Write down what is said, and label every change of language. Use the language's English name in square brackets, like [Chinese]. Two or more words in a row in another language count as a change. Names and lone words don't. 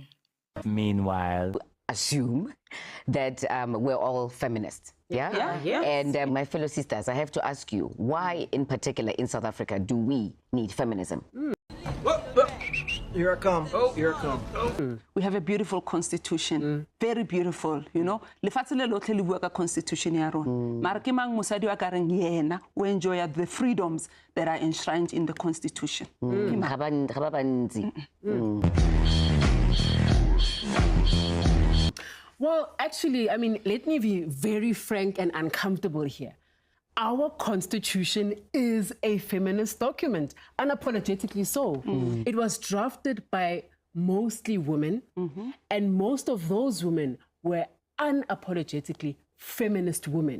[English] Meanwhile, assume that we're all feminists. Yeah. And my fellow sisters, I have to ask you, why in particular in South Africa do we need feminism? Here I come. Oh, here I come. We have a beautiful constitution, very beautiful, you know. [Tswana] Lefatshe le lotlhe le bua ka constitution ya rona. Mara ke mang mosadi wa ka reng yena o [English] enjoy the freedoms that are enshrined in the constitution. [Tswana] Ga ba bantsi. [English] Well, actually, I mean, let me be very frank and uncomfortable here. Our constitution is a feminist document, unapologetically so. It was drafted by mostly women, and most of those women were unapologetically feminist women.